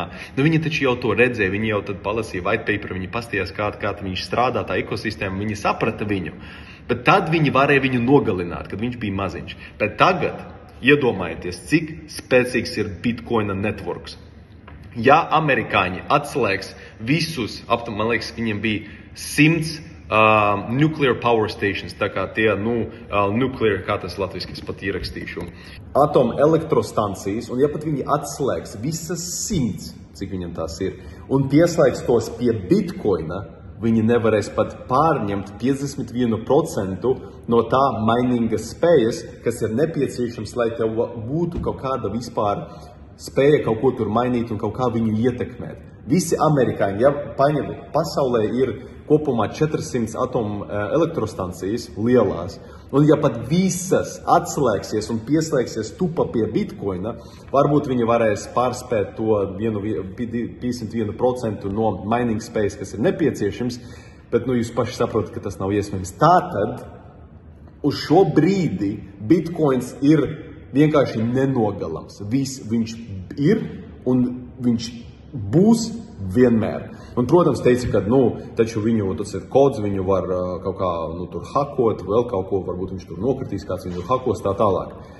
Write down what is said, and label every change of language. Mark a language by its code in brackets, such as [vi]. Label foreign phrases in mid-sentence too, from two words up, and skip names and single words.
[lv] Viņi taču jau to redzēja, viņi jau tad palasīja [en] white paper, [lv] viņi pastījās, kā viņš strādā, tā ekosistēma, viņi saprata viņu. Bet tad viņi varēja viņu nogalināt, kad viņš bija maziņš. Bet tagad iedomājieties, cik spēcīgs ir bitcoina networks. Ja amerikāņi atslēgs visus, man liekas, viņiem bija 100 [en] nuclear power stations, [lv] tā kā tie, nuclear, kā tas latviski, es pat ierakstīšu. Atom elektrostancijas, un ja pat viņi atslēgs visas 100, cik viņam tās ir, un pieslēgs tos pie bitcoina, viņi nevarēs pat pārņemt 51% no tā maininga spējas, kas ir nepieciešams, lai tev būtu kaut kāda vispār spēja kaut ko tur mainīt un kaut kā viņu ietekmēt. Visi amerikāņi, ja paņem, pasaulē ir kopumā 400 atomu elektrostancijas lielās, un ja pat visas atslēgsies un pieslēgsies tupa pie bitcoina, varbūt viņi varēs pārspēt to 51% no [en] mining space, [lv] kas ir nepieciešams, bet jūs paši saprotat, ka tas nav iespējams. Tātad, uz šo brīdi bitcoins ir vienkārši nenogalams. Viņš ir un viņš būs vienmēr. Un, protams, teica, ka, taču tas ir kods, viņu var kaut kā, tur hakot, vēl kaut ko, varbūt viņš tur nokritīs, kāds viņu hakos, tā tālāk.